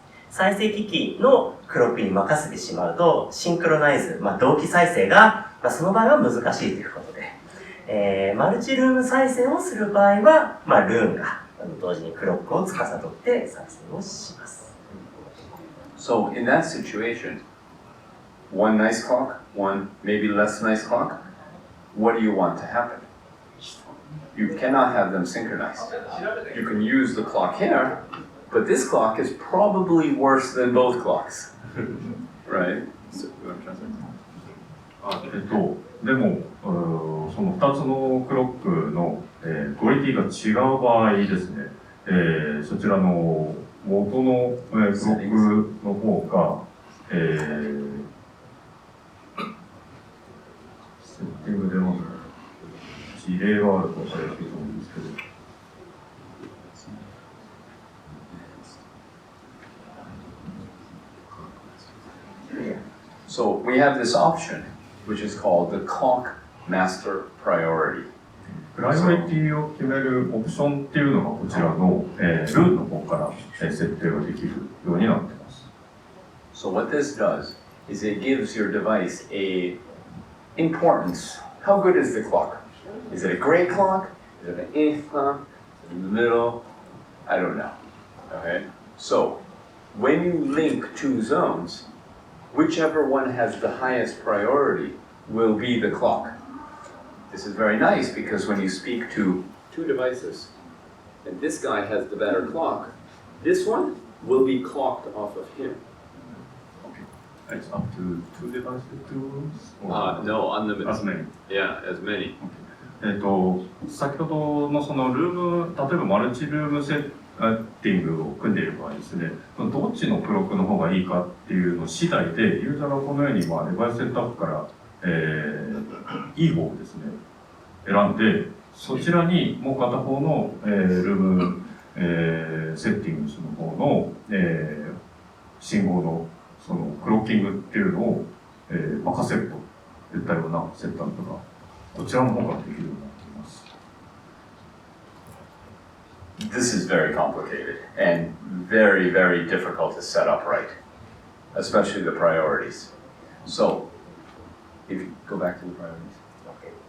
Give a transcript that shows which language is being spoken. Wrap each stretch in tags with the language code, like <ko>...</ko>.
<ja>再生機器のクロックに任せてしまうと、シンクロナイズ、同期再生が、その場合は難しいということで、マルチルーム再生をする場合は、ルーンが同時にクロックを司って再生をします。</ja> <en>So in that situation, one nice clock, one maybe less nice clock, what do you want to happen? You cannot have them synchronized. You can use the clock here, but this clock is probably worse than both clocks. Right? So, you want to translate?</en> <ja>でも、その2つのクロックの、クオリティが違う場合ですね、そちらの元の、クロックの方が、セッティングでも事例があるとされていると思うんですけど。</ja> <en>So we have this option, which is called the clock master priority.</en> <ja>プライオリティを決めるオプションっていうのがこちらの、ルーンの方から設定ができるようになっています。</ja> <en>So what this does is it gives your device a importance. How good is the clock? Is it a great clock? Is it an eighth clock? Is it in the middle? I don't know. Okay? So when you link two zones, whichever one has the highest priority will be the clock. This is very nice because when you speak to two devices, and this guy has the better clock, this one will be clocked off of him. It's up to two devices, two rooms? No, unlimited. As many. Yeah, as many.</en> <ja>先ほどのそのルーム、例えばマルチルームセッティングを組んでいる場合ですね、どっちのクロックの方がいいかっていうの次第で、ユーザーがこのようにデバイスセットアップから、いい方をですね、選んで、そちらにもう片方の、ルーム、セッティングスの方の、信号のそのクロッキングっていうのを、任せるといったようなセットアップがこちらの方からできるようになっています。</ja> <en>This is very complicated and very, very difficult to set up right, especially the priorities. So, if you go back to the priorities. Okay.</en>